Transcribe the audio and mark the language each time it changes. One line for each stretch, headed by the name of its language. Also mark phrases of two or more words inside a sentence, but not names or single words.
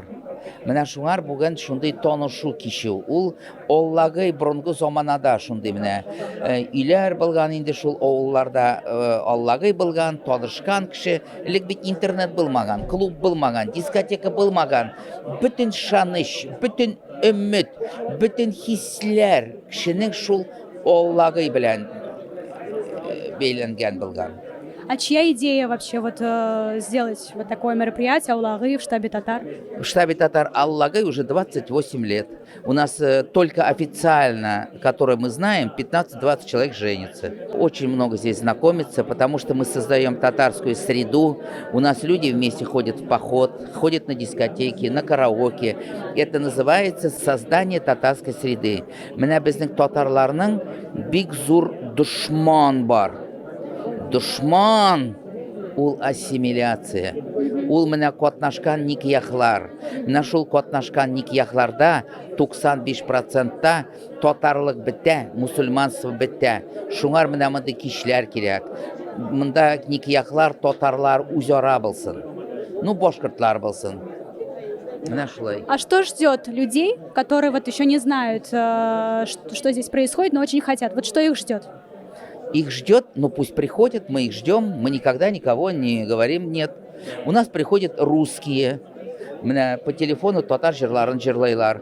Tatar: Менә шуңар бүген шундый танышу кичү. Ул Аллагый борынгы заманада шундый менә өйләр булган инде шул авылларда Аллагый булган, танышкан кеше. Элек бит интернет булмаган, клуб булмаган, дискотека булмаган. Бүтән шаныш, бүтән өмет, бүтән хисләр кешенең шул Аллагый белән бәйләнгән булган.
Russian: А чья идея вообще вот сделать вот такое мероприятие Аулагы в штабе татар? В штабе татар Аулагы уже 28 лет. У нас только официально, которое мы знаем, 15-20 человек женится. Очень много здесь знакомится, потому что мы создаем татарскую среду. У нас люди вместе ходят в поход, ходят на дискотеки, на караоке. Это называется создание татарской среды.
Tatar: Менә безнең татарларның бик зур дошман бар. Дошман ул ассимиляция. Ул менә катнашкан никяхлар. Менә шул катнашкан никяхларда 95%-та татарлык бетә, мусульманство бетә. Шуңар менә монда кичләр кирәк. Монда никяхлар татарлар үзара булсын. Ну, башкортлар булсын.
Russian: А что ждет людей, которые вот еще не знают, что здесь происходит, но очень хотят? Вот что их ждет? Их ждет, ну пусть приходят, мы их ждем, мы никогда никого не говорим нет. У нас приходят русские, по телефону
Tatar: татар жырларын жырлайлар.